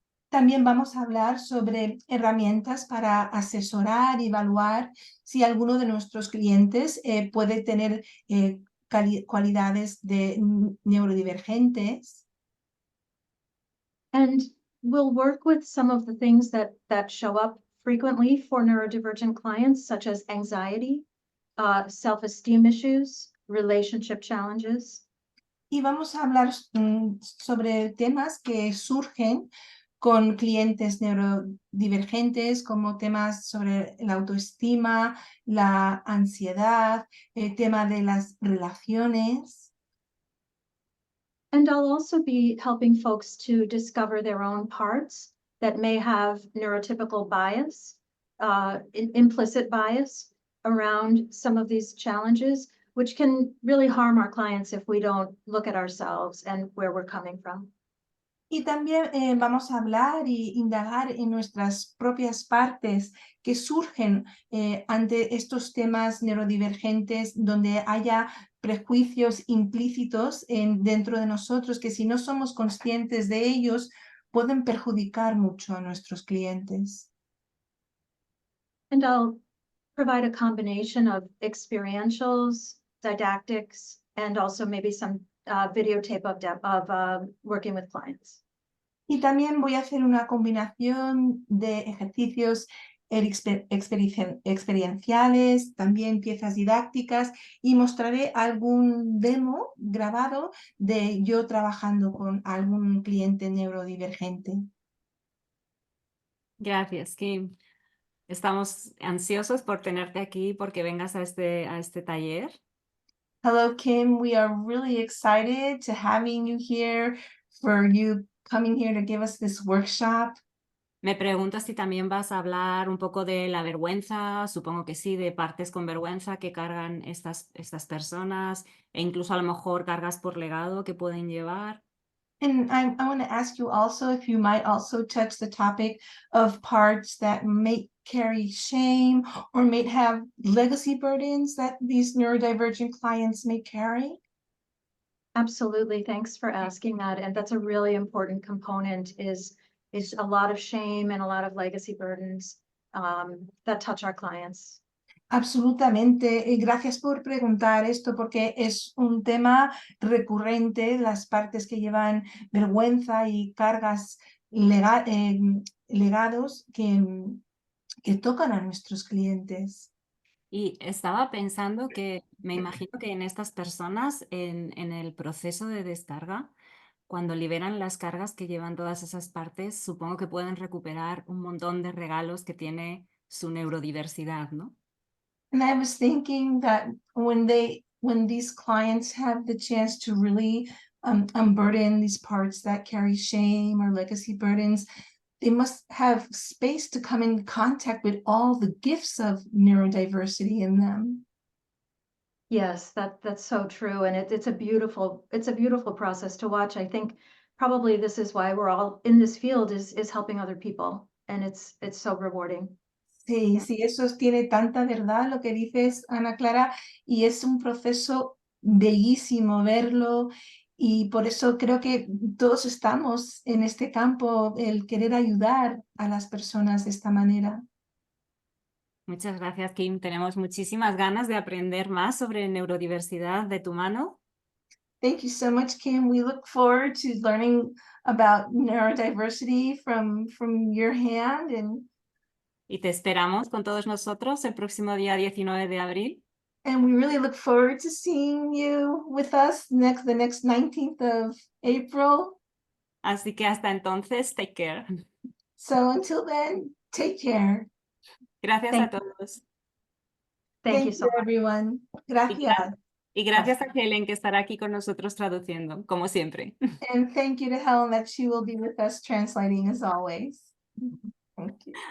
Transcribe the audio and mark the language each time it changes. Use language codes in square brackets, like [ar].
[es] También vamos a hablar sobre herramientas para asesorar y evaluar si alguno de nuestros clientes puede tener cualidades neurodivergentes. [en] And we'll work with some of the things that show up frequently for neurodivergent clients, such as anxiety, self-esteem issues, relationship challenges. [es] Y vamos a hablar sobre temas que surgen con clientes neurodivergentes, como temas sobre la autoestima, la ansiedad, el tema de las relaciones. [en] And I'll also be helping folks to discover their own parts that may have neurotypical bias, implicit bias around some of these challenges, which can really harm our clients if we don't look at ourselves and where we're coming from. [es] Y también vamos a hablar y indagar en nuestras propias partes que surgen ante estos temas neurodivergentes, donde haya prejuicios implícitos dentro de nosotros que, si no somos conscientes de ellos, pueden perjudicar mucho a nuestros clientes. [en] And I'll provide a combination of experientials, didactics, and also maybe some videotape of working with clients. [es] Y también voy a hacer una combinación de ejercicios experienciales, también piezas didácticas, y mostraré algún demo grabado de yo trabajando con algún cliente neurodivergente. Gracias, Kim. Estamos ansiosos por tenerte aquí porque vengas a este taller. [en] Hello, Kim. We are really excited to having you here, for you coming here to give us this workshop. [es] Me pregunto si también vas a hablar un poco de la vergüenza, supongo que sí, de partes con vergüenza que cargan estas personas, e incluso a lo mejor cargas por legado que pueden llevar. [en] And I want to ask you also if you might also touch the topic of parts that may carry shame or may have legacy burdens that these neurodivergent clients may carry. Absolutely. Thanks for asking that. And that's a really important component is a lot of shame and a lot of legacy burdens that touch our clients. [es] Absolutamente. Y gracias por preguntar esto, porque es un tema recurrente, las partes que llevan vergüenza y cargas legados que tocan a nuestros clientes. Y estaba pensando que me imagino que en estas personas, en el proceso de descarga, cuando liberan las cargas que llevan todas esas partes, supongo que pueden recuperar un montón de regalos que tiene su neurodiversidad, ¿no? [en] And I was thinking that when these clients have the chance to really unburden these parts that carry shame or legacy burdens, they must have space to come in contact with all the gifts of neurodiversity in them. Yes, that's so true. And it's a beautiful process to watch. I think probably this is why we're all in this field is helping other people. And it's so rewarding. [es] Sí, sí, eso tiene tanta verdad lo que dices, Ana Clara, y es un proceso bellísimo verlo, y por eso creo que todos estamos en este campo, el querer ayudar a las personas de esta manera. Muchas gracias, Kim. Tenemos muchísimas ganas de aprender más sobre neurodiversidad de tu mano. [en] Thank you so much, Kim. We look forward to learning about neurodiversity from your hand. [es] Y te esperamos con todos nosotros el próximo día 19 de abril. [en] And we really look forward to seeing you with us the next 19th of April. [es] Así que hasta entonces, [en] take care. So until then, take care. [es] Gracias a todos. [en] Thank you so much. everyone. [es] Gracias. Y gracias a Helen que estará aquí con nosotros traduciendo, como siempre. [en] And thank you to Helen that she will be with us translating as always. Thank you.